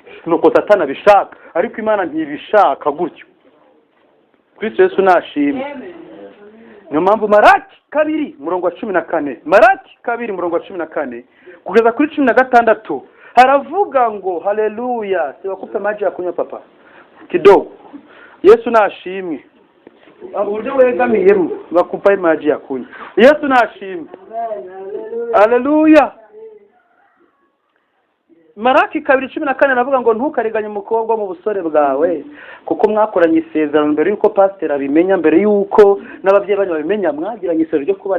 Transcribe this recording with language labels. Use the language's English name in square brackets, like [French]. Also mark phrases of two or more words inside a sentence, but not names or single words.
[Kinyarwanda] Nuko Satani abishaka ariko Imana ntibishaka gutyo. Kristo Yesu nashimwe. Niyo mpamvu Maraki 2:14, Maraki 2:14 kugeza kuri 16 haravuga ngo haleluya. [Swahili] Siwakupe maji ya kunywa papa kidogo. [Kinyarwanda] Yesu nashimwe. Uburyo wegamiyemo [Swahili] bakupa maji ya kunywa. [Kinyarwanda] Yesu nashimwe. Haleluya. Maraki 2:14 navuga ngo ntukariganye umukobwa mu busore bwawe kuko mwakoranye isezerano mbere yuko pastor abimenya, mbere yuko n'ababyeyi banyu babimenya, mwagiranye isezerano ryo kubana.